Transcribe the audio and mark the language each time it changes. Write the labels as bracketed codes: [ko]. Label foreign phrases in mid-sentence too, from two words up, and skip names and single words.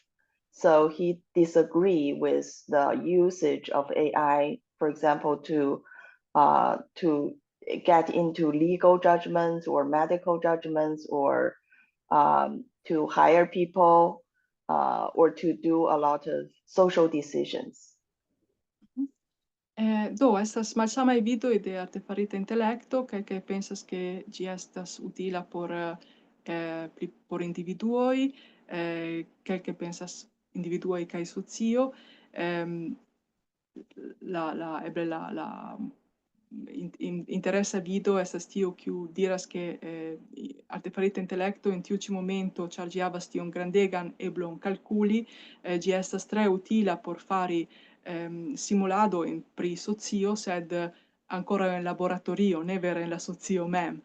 [en] So he disagreed with the usage of AI, for example, to get into legal judgments or medical judgments, or to hire people, or to do a lot of social decisions. [eo] Do estas malsamaj vidoj de artefarita intelekto, kaj pensas ke ĝi estas utila por individuoj, kelke pensas individuoj kaj socio. Eble la interesa vido estas tiu kiu diras ke artefarita intelekto en tiu ĉi momento, ĉar ĝi havas tiun grandegan eblon kalkuli, ĝi estas tre utila por fari simulado pri socio, sed ancora en laboratorio, ne vere en la socio mem.